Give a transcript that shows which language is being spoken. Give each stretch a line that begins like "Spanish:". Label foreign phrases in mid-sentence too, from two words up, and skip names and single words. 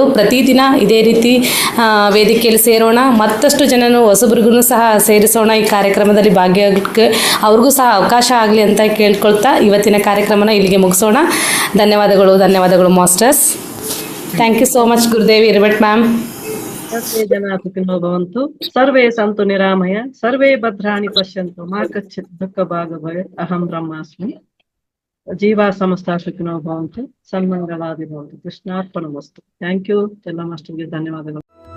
Kannada: ಪ್ರತಿದಿನ ಇದೇ ರೀತಿ ವೇದಿಕೆಯಲ್ಲಿ ಸೇರೋಣ, ಮತ್ತಷ್ಟು ಜನನು ಹೊಸಬ್ರಿಗೂ ಸಹ ಸೇರಿಸೋಣ. ಈ ಕಾರ್ಯಕ್ರಮದಲ್ಲಿ ಭಾಗಿಯಾಗಕ್ಕೆ ಅವ್ರಿಗೂ ಸಹ ಅವಕಾಶ ಆಗಲಿ ಅಂತ ಕೇಳ್ಕೊಳ್ತಾ ಇವತ್ತಿನ ಕಾರ್ಯಕ್ರಮನ ಇಲ್ಲಿಗೆ ಮುಗಿಸೋಣ. ಧನ್ಯವಾದಗಳು ಮಾಸ್ಟರ್ಸ್.
English: thank you so much
Kannada: ಗುರುದೇವಿ ಹಿರೇಮಠ್ ಮ್ಯಾಮ್.
Sanskrit: ಸರ್ವೇ ಜನಾಃ ಸುಖಿನೋ ಭವಂತು, ಸರ್ವೇ ಸಂತು ನಿರಾಮಯ, ಸರ್ವೇ ಭದ್ರಾಣಿ ಪಶ್ಯಂತು, ಮಾ ಕಚ್ಚಿತ್ ದುಃಖ ಭಾಗ್ ಭವೇತ್. ಅಹಂ ಬ್ರಹ್ಮಾಸ್ಮಿ. ಜೀವಾ ಸಮಸ್ತ ಸುಖಿನೋ ಭವಂತು, ಸನ್ಮಂಗಳಾದಿ ಭವಂತು. ಕೃಷ್ಣಾರ್ಪಣಮಸ್ತು.
English: thank you
Kannada: ಎಲ್ಲ ಮಾಸ್ಟರ್ಗೆ ಧನ್ಯವಾದಗಳು.